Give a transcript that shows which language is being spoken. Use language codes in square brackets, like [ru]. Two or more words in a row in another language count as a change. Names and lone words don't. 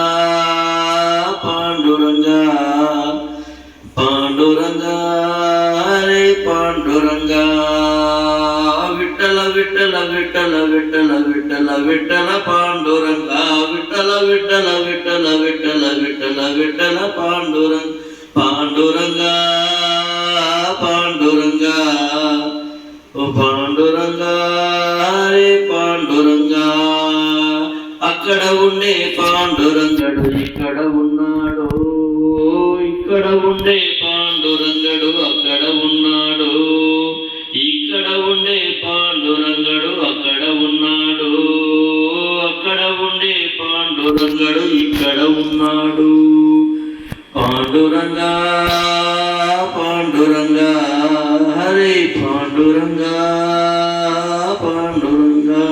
[mr] पांडुरंग पांडुरंग हरे पांडुरंग विठ्ठल विठ्ठल विठ्ठल विठ्ठल विठ्ठल विठ्ठल पांडुरंग विठ्ठल विठ्ठल विठ्ठल विठ्ठल विठ्ठल विठ्ठल पांडुरंग पांडुरंग पांडुरंग ओ पांडुरंग हरे पांडुरंग [te] అక్కడ ఉండే పాండురంగడు ఇక్కడ ఉన్నాడు ఇక్కడ ఉండే పాండురంగడు అక్కడ ఉన్నాడు ఇక్కడ ఉండే పాండురంగడు అక్కడ ఉన్నాడు అక్కడ ఉండే పాండురంగడు ఇక్కడ ఉన్నాడు పాండురంగ పాండురంగ హరే పాండురంగ పాండురంగ